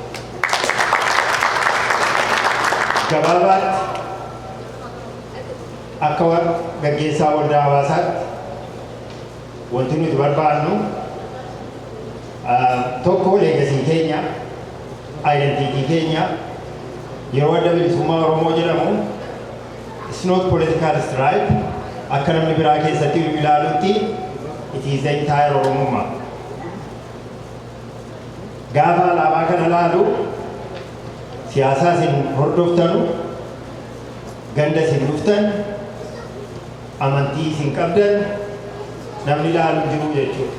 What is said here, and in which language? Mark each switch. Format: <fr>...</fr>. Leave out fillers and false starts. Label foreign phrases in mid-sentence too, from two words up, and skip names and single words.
<om>Gabaabaatti akka gaggeessaa waldaa hawaasaatti wanti nuti barbaannu tokko leegasii keenya identiitii keenya yeroo adda bilisummaa Oromoo jedhamu</om> <en>it's not political stripe</en> <om>akka namni biraa keessatti ilaalutti</om> <en>it is the entire</en> <om>Oromummaa. Gaafa alaabaa kana laalu siyaasaa isin hordoftanu ganda isin dhuftan amantii isin qabdan namni ilaalu jiru jechuudha.</om>